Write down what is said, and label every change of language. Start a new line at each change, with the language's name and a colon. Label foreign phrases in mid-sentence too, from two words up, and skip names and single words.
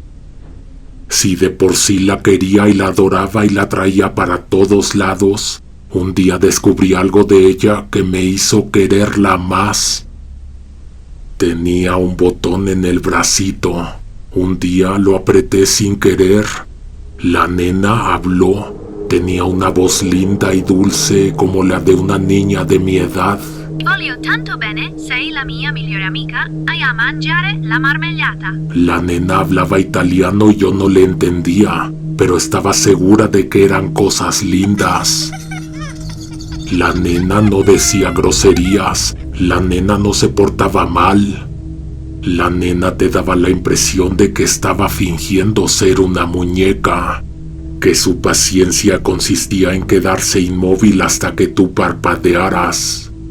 Spanish: Si de por sí la quería y la adoraba y la traía para todos lados, un día descubrí algo de ella que me hizo quererla más. Tenía un botón en el bracito. Un día lo apreté sin querer. La nena habló. Tenía una voz linda y dulce como la de una niña de mi edad.
Italian: Voglio tanto bene, sei la mia migliore amica, vai a mangiare la marmellata.
Spanish: La nena hablaba italiano y yo no le entendía, pero estaba segura de que eran cosas lindas. La nena no decía groserías, la nena no se portaba mal. La nena te daba la impresión de que estaba fingiendo ser una muñeca, que su paciencia consistía en quedarse inmóvil hasta que tú parpadearas.